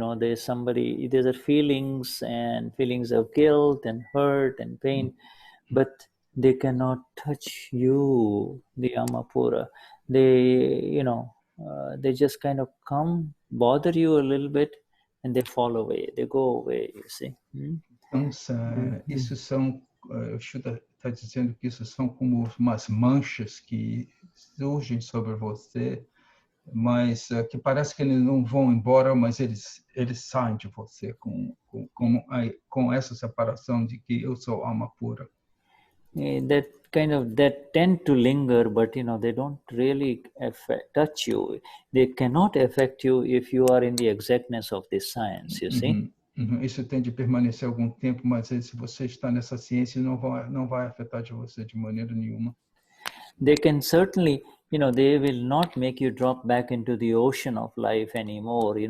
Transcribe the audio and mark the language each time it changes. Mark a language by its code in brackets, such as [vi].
[en] There's are feelings of guilt and hurt and pain, but they cannot touch you, the Amapura. They just kind of come, bother you a little bit, and they fall away. They go away, you see. [pt] Então, isso são, o Shuddha está dizendo que isso são como umas manchas que surgem sobre você, mas que parece que eles não vão embora, mas eles saem de você com essa separação de que eu sou alma pura. [en] That tend to linger, but they don't really touch you. They cannot affect you if you are in the exactness of this science, you see. [pt] Isso tem de permanecer algum tempo, mas se você está nessa ciência, não vai afetar de você de maneira nenhuma. [en] They can certainly they will not make you drop back into the ocean of life anymore.